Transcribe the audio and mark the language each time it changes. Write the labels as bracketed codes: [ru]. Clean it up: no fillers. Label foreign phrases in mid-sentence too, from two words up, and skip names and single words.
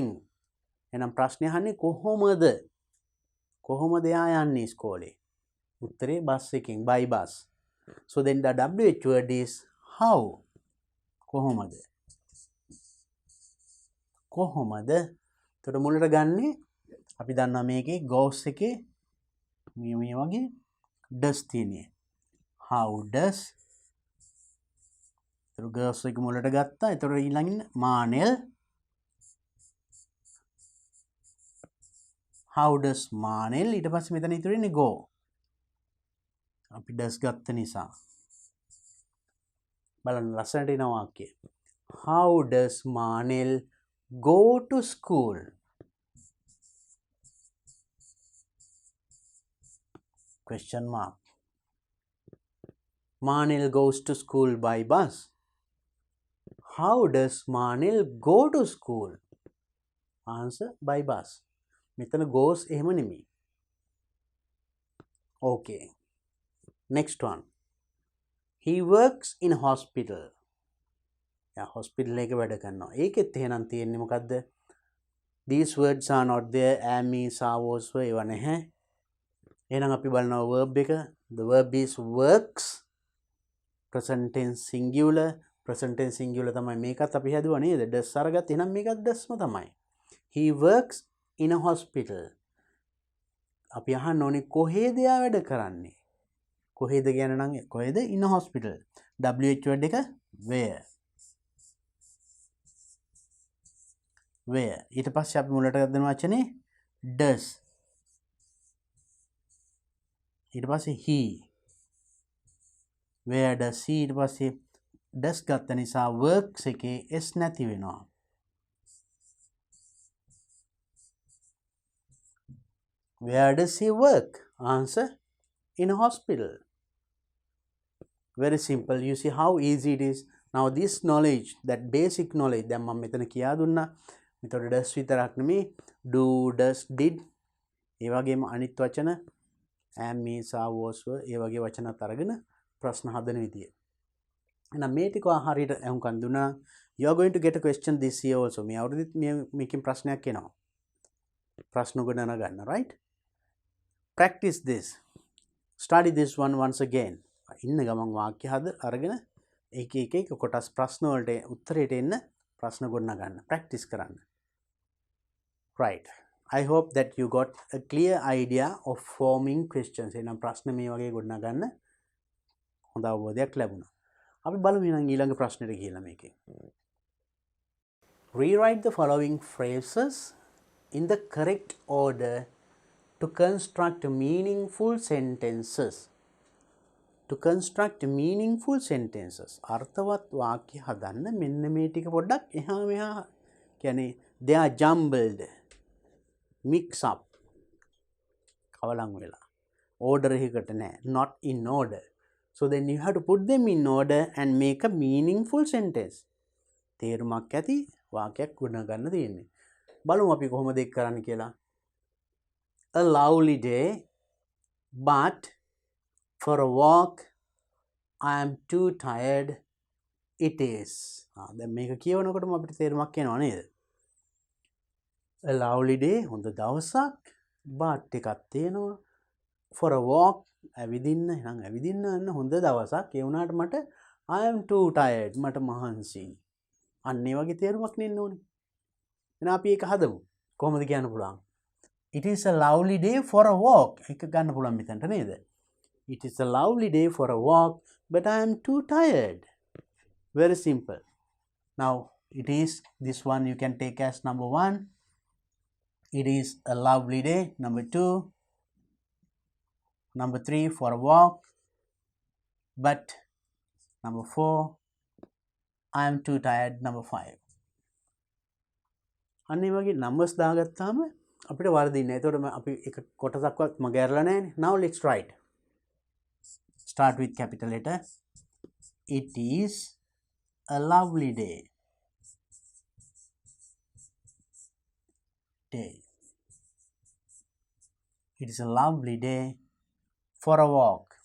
[si] එහෙනම් ප්‍රශ්නේ අහන්නේ කොහොමද? කොහොමද එයා යන්නේ ඉස්කෝලේ? උත්තරේ බස් එකෙන් [en] by bus. So then the WH word is how. [si] කොහොමද? කොහොමද? එතකොට මුලට ගන්නේ අපි දන්නවා මේකේ goes එකේ මේ වගේ does තියෙන්නේ. [en] How does. [si] එතකොට goes එක මුලට ගත්තා. එතකොට ඊළඟින් මානෙල්. [en] How does මානෙල්. [si] ඊට පස්සේ මෙතන ඉතුරු වෙන්නේ go. අපි does ගත්ත නිසා. බලන්න ලස්සනට එන වාක්‍යය. [en] How does මානෙල් go to school? Question mark. Manil goes to school by bus. How does Manil go to school? Answer, by bus. [si] මෙතන goes එහෙම නෙමෙයි. [en] Okay. Next one. He works in hospital. hospital [si] එක වැඩ කරනවා. ඒකෙත් එහෙනම් තියෙන්නේ මොකද්ද? [en] These words are not there. Am, is, are, was were [si] ඒවා නැහැ. එහෙනම් අපි බලනවා verb එක. [en] The verb is works. Present tense singular. Present tense singular [si] තමයි මේකත් අපි හැදුවා නේද? does අරගත්ත. එහෙනම් මේකත් doesම තමයි. [en] He works in a hospital. [si] අපි අහන්න ඕනේ කොහේද එයා වැඩ කරන්නේ? කොහේද කියන නම් කොහෙද? [en] in a hospital. WH word එක where. where. [si] ඊට පස්සේ අපි මුලට ගන්න වචනේ does. ඊට පස්සේ he. [en] where does he. [si] ඊට පස්සේ does ගත්ත නිසා works එකේ s නැති වෙනවා. [en] Where does he work? Answer, in a hospital. Very simple. You see how easy it is. Now this knowledge, that basic knowledge, [si] දැන් මම මෙතන කියා දුන්නා. මෙතකොට does විතරක් නෙමෙයි [en] do, does, did, [si] ඒ වගේම අනිත් වචන [en] am, is, are, was, were, [si] ඒ වගේ වචනත් අරගෙන ප්‍රශ්න හදන විදිය. එහෙනම් මේ ටික හරියට අහුම්කන් දුන්නා. [en] You are going to get a question this year also. [si] මේ අවුරුද්දෙත් මේකෙන් ප්‍රශ්නයක් එනවා. ප්‍රශ්න ගොඩනගා ගන්න, [en] right? Practice this. Study this one once again. [si] ඉන්න ගමන් වාක්‍ය හද අරගෙන එක කොටස් ප්‍රශ්න වලට උත්තරයට එන්න ප්‍රශ්න ගොඩනගා ගන්න. practice කරන්න. [en] Right. I hope that you got a clear idea of forming questions. [si] එහෙනම් ප්‍රශ්න මේ වගේ ගොඩනගා ගන්න හොඳ අවබෝධයක් ලැබුණා. අපි බලමු ඊළඟ ප්‍රශ්නෙට ගිහලා මේකේ. [en] Rewrite the following phrases in the correct order to construct meaningful sentences. To construct meaningful sentences. [si] අර්ථවත් වාක්‍ය හදන්න මෙන්න මේ ටික පොඩ්ඩක් එහා මෙහා කියන්නේ [en] they are jumbled, mix up, [si] කවලම් වෙලා. order එකකට නෑ, [en] not in order. So then you have to put them in order and make a meaningful sentence. [si] තේරුමක් ඇති වාක්‍යයක් ගොඩනගා ගන්න තියෙන්නේ. බලමු අපි කොහොමද ඒක කරන්න කියලා. [en] A lovely day, but for a walk I am too tired. It is. [si] දැන් මේක කියවනකොටම අපිට තේරුමක් එනවා නේද? [en] A lovely day, [si] හොඳ දවසක්, but එකක් තියෙනවා. [en] For a walk, [si] ඇවිදින්න, එහෙනම් ඇවිදින්න යන හොඳ දවසක්. ඒ වුණාට මට [en] I am too tired. [si] මට මහන්සි. අන්න ඒ වගේ තේරුමක් නෙන්න ඕනේ. එහෙනම් අපි ඒක හදමු. කොහොමද කියන්න පුළුවන්? [en] It is a lovely day for a walk. [si] එක ගන්න පුළුවන් මෙතනට නේද? [en] It is a lovely day for a walk, but I am too tired. Very simple. Now, it is, this one you can take as number 1. It is a lovely day. Number 2. Number 3, for a walk. But, number 4, I am too tired. Number 5. [si] අන්න වගේ numbers දාගත්තාම අපිට වර්ධින්නේ. එතකොට අපි එක කොටසක්වත් මගහැරලා නැහැනේ. [en] Now let's write. Start with capital letter. It is a lovely day. It is a lovely day for a walk.